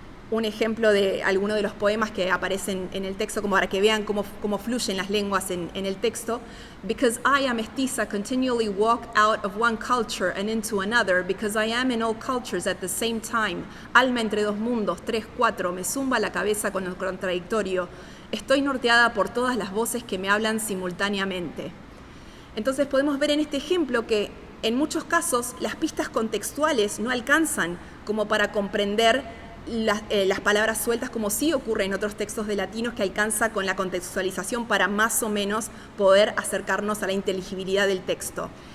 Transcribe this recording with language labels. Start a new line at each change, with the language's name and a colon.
Spanish: Un ejemplo de alguno de los poemas que aparecen en el texto, como para que vean cómo fluyen las lenguas en el texto.
English: "Because I am mestiza, continually walk out of one culture and into another, because I am in all cultures at the same time.
Spanish: Alma entre dos mundos, 3, 4, me zumba la cabeza con el contradictorio. Estoy norteada por todas las voces que me hablan simultáneamente." Entonces podemos ver en este ejemplo que en muchos casos las pistas contextuales no alcanzan como para comprender las palabras sueltas, como sí ocurre en otros textos de latinos, que alcanza con la contextualización para más o menos poder acercarnos a la inteligibilidad del texto.